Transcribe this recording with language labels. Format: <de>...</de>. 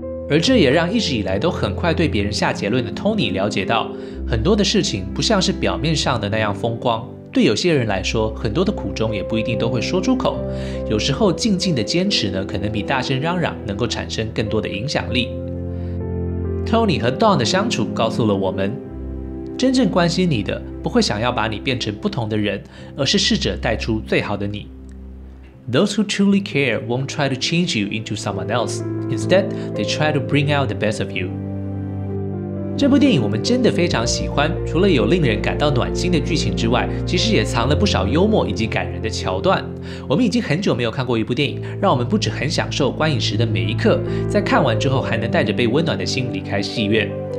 <zh>而这也让一直以来都很快对别人下结论的 Tony 了解到，很多的事情不像是表面上的那样风光，对有些人来说，很多的苦衷也不一定都会说出口。有时候静静的坚持呢，可能比大声嚷嚷能够产生更多的影响力。 Tony 和 Don 的相处告诉了我们，真正关心你的，不会想要把你变成不同的人，而是试着带出最好的你。</zh> <en>Those who truly care won't try to change you into someone else. Instead, they try to bring out the best of you.</en> <zh>这部电影我们真的非常喜欢，除了有令人感到暖心的剧情之外，其实也藏了不少幽默以及感人的桥段。我们已经很久没有看过一部电影，让我们不只很享受观影时的每一刻，在看完之后还能带着被温暖的心离开戏院。</zh>